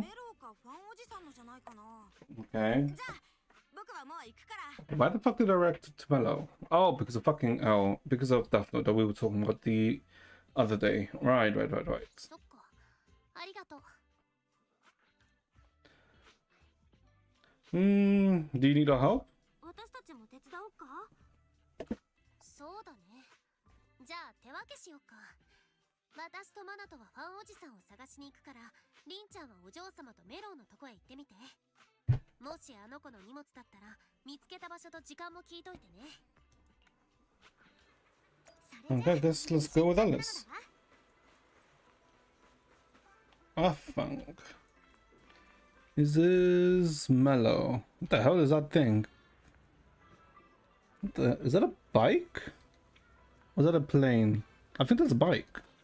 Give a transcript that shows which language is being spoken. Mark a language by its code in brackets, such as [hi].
[ja] メロかファンおじさんのじゃないかな。 [en] Okay. [ja] じゃあ僕はもう行くから。 [en] Why the fuck did I react to Mellow? Oh, because of fucking oh, because of Death Note that we were talking about the other day. Right. [ja] そっか。ありがとう。 [en] Do you need our help? [ja] 私たちも手伝おうか？そうだね。じゃあ手分けしようか。私とマナトはファンおじさんを探しに行くから、リンちゃんはお嬢様とメロウのとこへ行ってみて。もしあの子の荷物だったら見つけた場所と時間も聞いといてね。 [en] Okay, let's go with Zenless. Funk. This is Mellow. What the hell is that thing? Is that a bike? Or is that a plane? I think that's a bike.